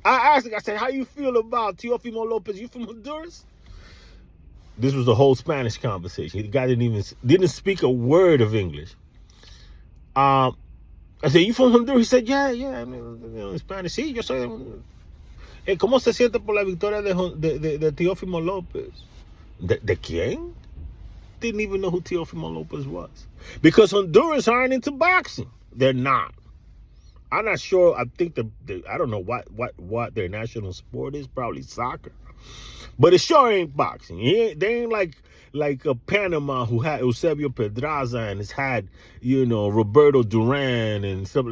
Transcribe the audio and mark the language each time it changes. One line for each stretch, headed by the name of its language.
English: I asked him, I said, how you feel about Teófimo López? You from Honduras? This was the whole Spanish conversation. The guy didn't speak a word of English. I said, you from Honduras? He said, yeah, I mean, Spanish.
Spanish: Sí, yo soy de... ¿Cómo se siente por la victoria de Teófimo López? ¿De quién?
English: Didn't even know who Teófimo López was. Because Honduras aren't into boxing. They're not. I'm not sure. I think I don't know what their national sport is. Probably soccer. But it sure ain't boxing. They ain't like Panama, who had Eusebio Pedraza and has had, Roberto Duran and stuff.